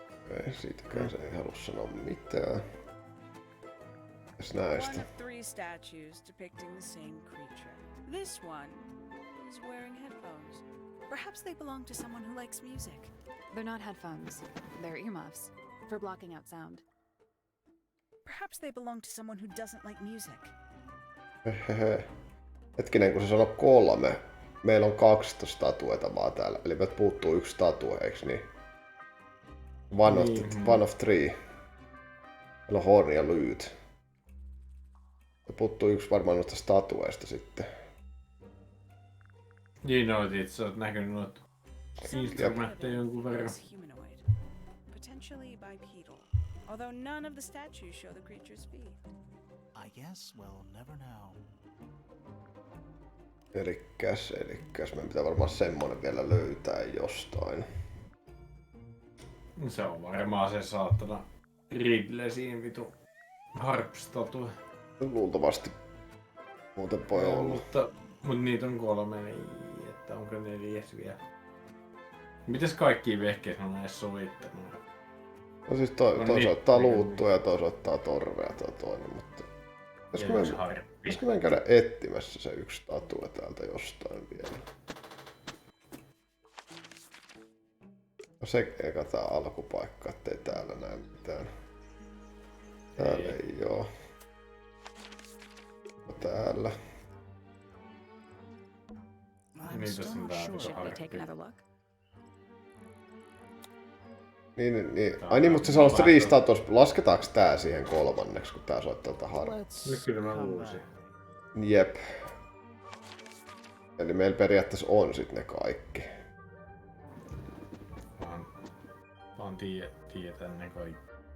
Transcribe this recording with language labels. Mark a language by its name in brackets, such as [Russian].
[Finnish] Okei, siitäkään se ei halua sanoa mitään. Mitäs näistä? [English] One of 3 statues depicting the same creature. This one is wearing headphones. Perhaps they belong to someone who likes music. They're not headphones. They're earmuffs for blocking out sound. Perhaps they belong to someone who doesn't like music. [Finnish] Hehehe. Hetkinen, kun se sanoo 3. Meillä on 2 statueta vaan täällä. Eli meiltä puuttuu 1 statue, eiks niin? [English] One of 3. [Finnish] Meillä on Horn ja Lyyt. Ja puuttuu 1 varmaan noista statueista sitten. Niin sä oot näkynyt noita instrumentteja jonkun verran. [English] Potentially bipedal. Although none of the statues show the creature's feet. I guess we'll never know. [Finnish] Elikkäs. Meidän pitää varmaan semmonen vielä löytää jostain. Se on varmaan se saatana Ridley siinä vitu harp-statue. Luultavasti. Muuten voi olla. Mutta niitä on 3, niin että onko 4 vielä. Mites kaikkia vehkeitä on edes sovittanut? No siis toi soittaa luuttua ja toi soittaa torvea toi toinen, mutta... Pitäisikö meidän käydä etsimässä se 1 statue täältä jostain vielä? No se eka tää alkupaikka, ettei täällä näe mitään. Täällä ei oo. No täällä. [English] Should we take another look? [Finnish] Niin. Ai niin, mutta se sanoo 3 statues. Lasketaanko tää siihen 3, kun tää soittaa tätä harppia? Nyt kyllä mä luusin. Jep. Eli meillä periaatteessa on sit ne kaikki. Vaan tiedetään ne kaikki.